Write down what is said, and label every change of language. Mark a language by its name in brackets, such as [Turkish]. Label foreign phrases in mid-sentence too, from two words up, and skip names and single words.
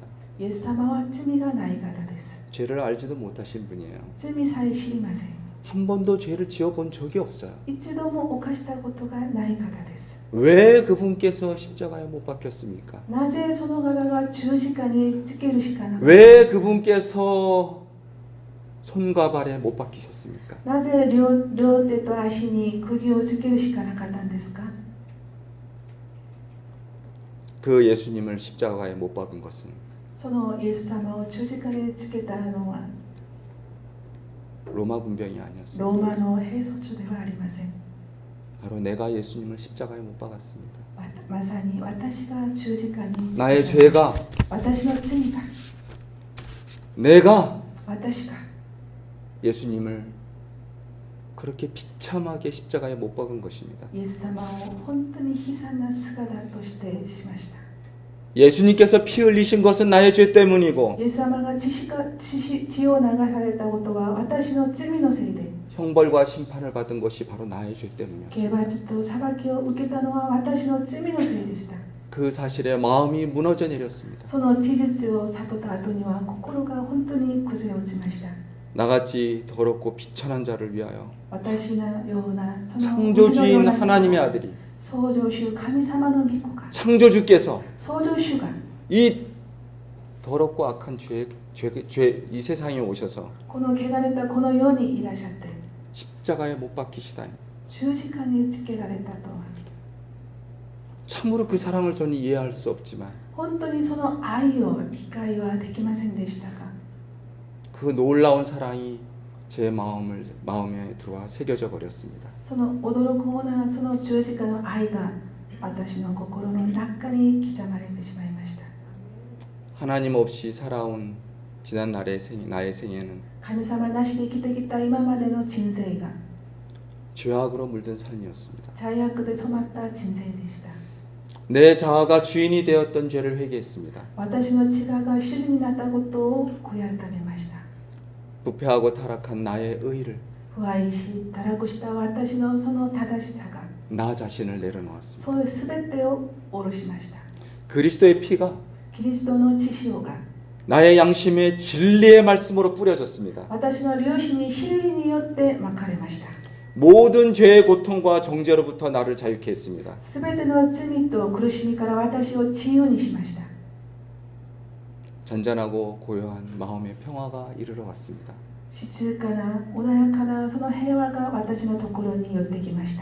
[Japanese] イエス様は罪がない方です。 [Korean] 죄를 알지도 못하신 분이에요. [Japanese] 罪さえ知りません。 [Korean] 한 번도 죄를 지어본 적이 없어요. [Japanese] 一度も犯したことがない方です。 [Korean] 왜 그분께서 십자가에 못 박혔습니까? [Japanese] なぜその方が十字架につけるしかなかった [Korean] 왜 그분께서 손과 발에 못 박히셨습니까? [Japanese] なぜ両手と足に釘をつけるしかなかったんですか？ [Korean] 그 예수님을 십자가에 못 박은 것은 [Japanese] そのイエス様を十字架につけたのは [Korean] 로마 군병이 아니었습니다. [Japanese] ローマの兵卒ではありません。 [Korean] 바로 내가 예수님을 십자가에 못 박았습니다. [Japanese] まさに私が十字架につけた [Korean] 나의 죄가 [Japanese] 私の罪が [Korean] 내가 [Japanese] 私が [Korean] 예수님을 그렇게 비참하게 십자가에 못 박은 것입니다. [Japanese] イエス様を本当に悲惨な姿としてしました。 [Korean] 예수님께서 피 흘리신 것은 나의 죄 때문이고 [Japanese] イエス様が血を流されたことは私の罪のせいで、 [Korean] 형벌과 심판을 받은 것이 바로 나의 죄 때문이었습니다. [Japanese] 刑罰と裁きを受けたのは私の罪のせいでした。 [Korean] 그 사실에 마음이 무너져 내렸습니다. [Japanese] その事実を悟った後には心が本当に崩れ落ちました。 [Korean] 나같이 더럽고 비천한 자를 위하여 [Japanese] 私のようなその [Korean] 창조주인 하나님의 아들이 [Japanese] 創造主神様の御子が [Korean] 창조주께서 [Japanese] 創造主が [Korean] 이 더럽고 악한 이 세상에 오셔서 [Japanese] この汚れたこの世にいらっしゃって [Korean] 십자가에 못 박히시다니 [Japanese] 十字架につけられたとは [Korean] 참으로 그 사랑을 저는 이해할 수 없지만 [Japanese] 本当にその愛を理解はできませんでしたが [Korean] 그 놀라운 사랑이 제 마음에 들어와 새겨져 버렸습니다. [Japanese] その驚くようなその十字架の愛が私の心の中に刻まれてしまいました。 [Korean] 하나님 없이 살아온 지난 나의 생애는 [Japanese] 神様なしで生きてきた今までの人生が [Korean] 죄악으로 물든 삶이었습니다. [Japanese] 罪悪で染まった人生でした。 [Korean] 내 자아가 주인이 되었던 죄를 회개했습니다. [Japanese] 私の自我が主人になったことを悔い改めました。 [Korean] 부패하고 타락한 나의 의를 [Japanese] 不愛し、堕落した私のその正しさが [Korean] 나 자신을 내려놓았습니다. [Japanese] そういうすべてを下ろしました。 [Korean] 그리스도의 피가 [Japanese] キリストの血潮が [Korean] 나의 양심에 진리의 말씀으로 뿌려졌습니다. [Japanese] 私の良心に真理によってまかれました。 [Korean] 모든 죄의 고통과 정죄로부터 나를 자유케 했습니다. [Japanese] すべての罪と苦しみから私を自由にしました。 [Korean] 잔잔하고 고요한 마음의 평화가 이르러 왔습니다. [Japanese] 静かな穏やかなその平和が私のところに寄ってきました。